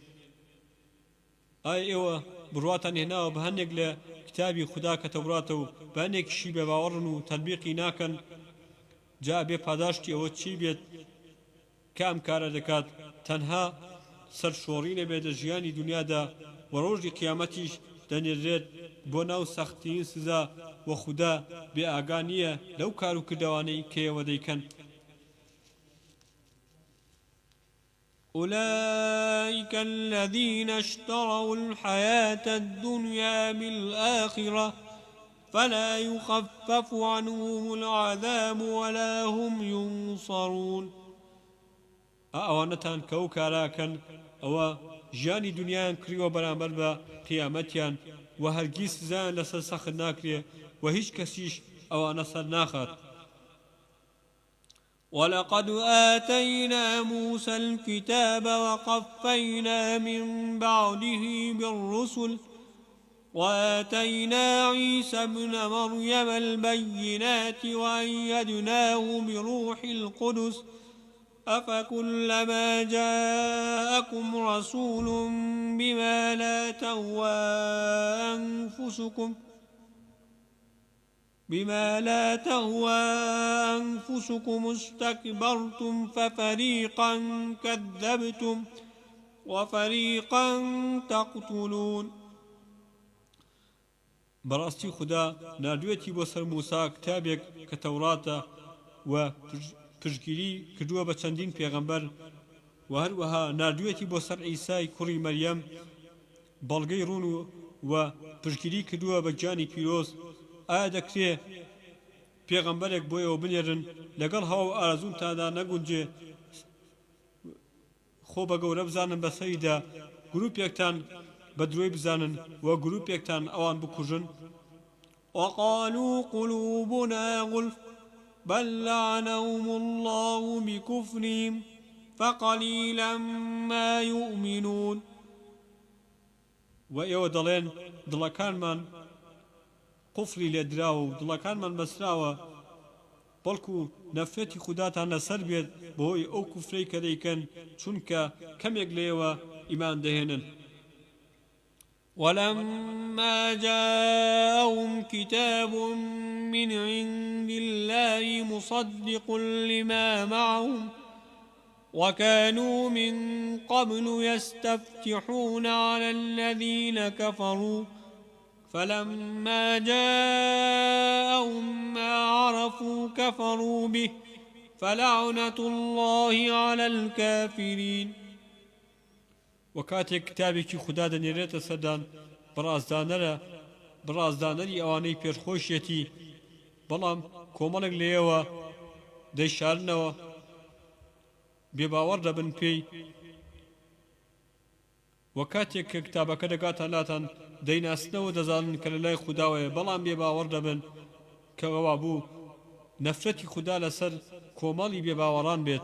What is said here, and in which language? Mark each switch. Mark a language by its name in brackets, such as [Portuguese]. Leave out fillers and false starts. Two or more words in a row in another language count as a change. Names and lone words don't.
[Central Kurdish] ئایا ئێوە بڕواتان هێناوە بە هەندێک لە کتابی خوددا کە تەوراتە و بە هەندێکیشی بێ باوەڕن و تەطبیقی ناکەن جا بێ پاداشتی ئەوە چی بێت کام کارە دەکات تەنها سەرشۆڕینە بێت لە ژیانی دنیادا و ڕۆژی قیامەتیش دەنێرێت بۆ ناو سەختترین سزا و خوددا بێ ئاگا نییە لەو کار و کردەوانەی کە ئێوە دەیکەن. [Arabic] أولئك الذين اشتروا الحياة الدنيا بالآخرة فلا يخفف عنهم العذاب ولا هم ينصرون. [Central Kurdish] ئەوانەتان کە ئەو کاراکەن ئەوە ژیانی دنیایان کڕیوە بەرامبەر بە قیامەتیان و هەرگیز سزایان لەسەر سەخت ناکرێ و هیچ کەسیش ئەوانە سەر ناخات. [Arabic] ولقد آتينا موسى الكتاب وقفينا من بعده بالرسل وآتينا عيسى ابن مريم البينات وأيدناه بروح القدس أفكلما جاءكم رسول بما لا تهوى أنفسكم استكبرتم ففريقا كذبتم وفريقا تقتلون. [Central Kurdish] بەڕاستی خوددا نردوێتی بۆ سەر موسا کتابێک کە تەوراتە و پشتگیری کردووە بە چەندین پێغەمبەر و هەروەها نردوێتی بۆ سەر عیسای کوڕی مەریەم بەڵگەی ڕوون و پشتگیری کردووە بە گیانی پیرۆز. ئایا دەکرێ پێغەمبەرێک بۆ ئێوە بنێرن لەگەڵ هەوا و ئارەزوونتاندا نەگونجێ خۆ بە گەورە بزانن بەسەریدا گروپێکتان بە درۆی بزانن و گروپێکتان ئەوان بکوژن؟ [Arabic] وقالوا قلوبنا غلف بل لعنهم الله بكفرهم فقليلا ما يؤمنون. [Central Kurdish] و ئێوە دەڵێن دڵەکانمان قفلی لێدراوە و دڵەکانمان بەسراوە بەڵکو نەفرەتی خودداتان لەسەر بێت بەهۆی ئەو کوفرەی کە دەیکەن چونکە کەمێک لێوە ئیمان دەهێنن. [Arabic] ولما جاءهم كتاب من عند الله مصدق لما معهم وكانوا من قبل يستفتحون على الذين كفروا فلما جاءهم ما عرفوا كفروا به فلعنة الله على الكافرين. [Central Kurdish] وكاتێک کتابێکی خوددا دەنێرێتە سەردان بەڕازدانەری ئەوانەی پێشخۆشیەتی بەڵام کۆمەڵێک لێەوە دەیشارنەوە بێباوەڕ دەبن پێی و کاتێک کە کتابەکە دەگاتان لاتان دەیناسنەوە دەزانن کە لە لای خودداوەیە بەڵام بێباوەڕ دەبن کە ئەوە بوو نەفرەتی خوددا لەسەر کۆمەڵی بێباوەڕان بێت.